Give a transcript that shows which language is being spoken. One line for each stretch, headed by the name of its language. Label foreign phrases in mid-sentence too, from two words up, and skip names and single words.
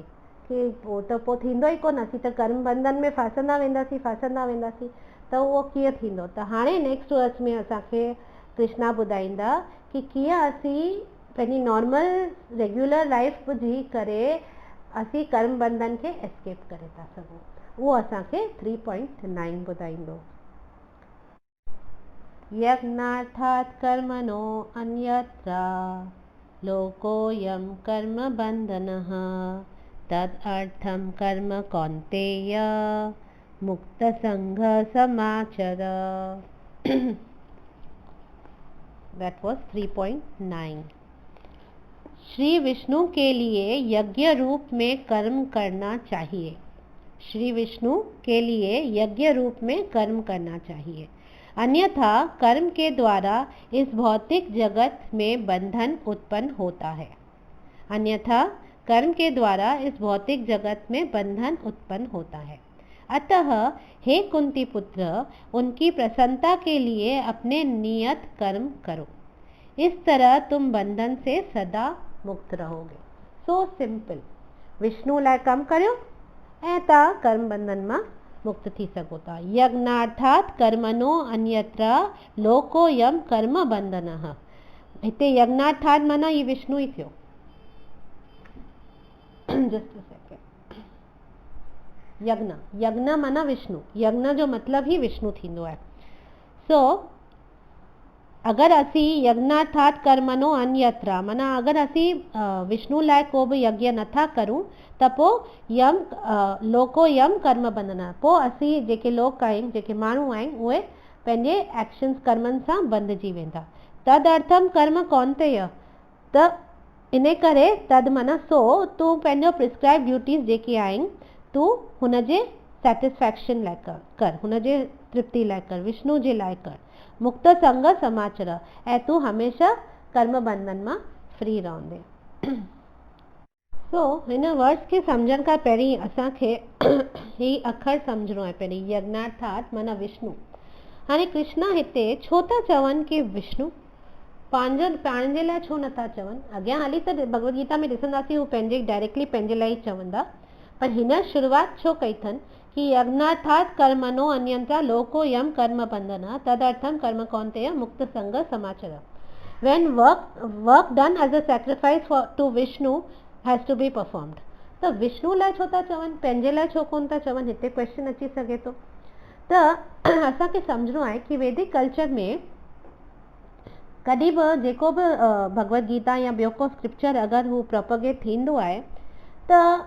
Sindhi: कि पोइ थींदो ई कोन, असीं त कर्म बंधन में फासंदा वेंदासीं, त उहो कीअं थींदो? त हाणे
English: next verse
Sindhi: में असांखे कृष्णा ॿुधाईंदा कि कीअं असीं पंहिंजी
English: normal regular life
Sindhi: जी करे असीं कर्म बंधन खे एस्केप करे था सघूं। उहो असांखे 3.9 ॿुधाईंदो।
Sanskrit: यज्ञार्थात् कर्मणो अन्यत्र लोकोऽयं कर्म बन्धनः तदर्थं कर्म कौन्तेय मुक्तसंग समाचर।
English: That was 3.9।
Hindi: श्री विष्णु के लिए यज्ञ रूप में कर्म करना चाहिए। श्री विष्णु के लिए यज्ञ रूप में कर्म करना चाहिए, अन्यथा कर्म के द्वारा इस भौतिक जगत में बंधन उत्पन्न होता है। अन्यथा कर्म के द्वारा इस भौतिक जगत में बंधन उत्पन्न होता है। अतः हे कुंती पुत्र, उनकी प्रसन्नता के लिए अपने नियत कर्म करो, इस तरह तुम बंधन से सदा मुक्त रहोगे।
English: so simple.
Sindhi: विष्णु लाइ कम करियो ऐं तव्हां कर्म बंधन मां मुक्त थी सघो था।
Sanskrit: यज्ञार्थात् कर्मणो अन्यत्र लोकोऽयं कर्म बंधनः।
Sindhi: हिते यज्ञार्थात् माना ये विष्णु ही थियो।
English: just a second.
Sindhi: यज्ञ माना विष्णु, यज्ञ जो मतलब ही विष्णु थींदो आहे। सो अगरि असीं
Sanskrit: यज्ञार्थात् कर्मणो अन्यत्र
Sindhi: माना अगरि असीं विष्णु लाइ को बि यज्ञ नथा करूं त पोइ
Sanskrit: लोकोऽयं कर्म बंधनः,
Sindhi: पोइ असीं जेके लोक आहिनि, जेके माण्हू आहिनि, उहे पंहिंजे एक्शन्स कर्मनि सां बंधिजी वेंदा।
Sanskrit: तदर्थम कर्म कौन्तेय,
Sindhi: त इन करे तद माना सो तूं पंहिंजो
English: prescribe duties
Sindhi: जेके आहिनि तूं हुनजे सेटिस्फैक्शन लाइ कर, हुनजे तृप्ति लाइ कर, विष्णु जे लाइ कर।
Sanskrit: मुक्त संग समाचर,
Sindhi: ऐं तूं हमेशा कर्म बंधन मां फ्री रहंदे। सो हिन वर्ड्स खे सम्झण खां पहिरीं असांखे ही अखर सम्झणो आहे पहिरीं, यज्ञार्थात माना विष्णु। हाणे कृष्णा हिते छो था चवनि कि विष्णु पाण जे लाइ छो नथा चवनि? अॻियां हली त भगवत गीता में ॾिसंदासीं हू पंहिंजे डायरेक्टली पंहिंजे लाइ ई चवंदा, पर हिन शुरूआत छो कई अथनि कि
Sanskrit: यज्ञार्थात कर्मणो अन्यंत्र लोको यम कर्म बंधन तदर्थम कर्म कौन्तेय मुक्त संग समाचर।
English: When work done as a sacrifice to Vishnu has to be performed.
Sindhi: त विष्णु लाइ छो था चवनि, पंहिंजे लाइ छो कोन था चवनि? हिते क्वेश्चन अची सघे थो। त असांखे सम्झणो आहे कि वैदिक कल्चर में कॾहिं बि जेको बि भगवत गीता या ॿियो को स्क्रिप्चर अगरि हू प्रोपगेट थींदो आहे त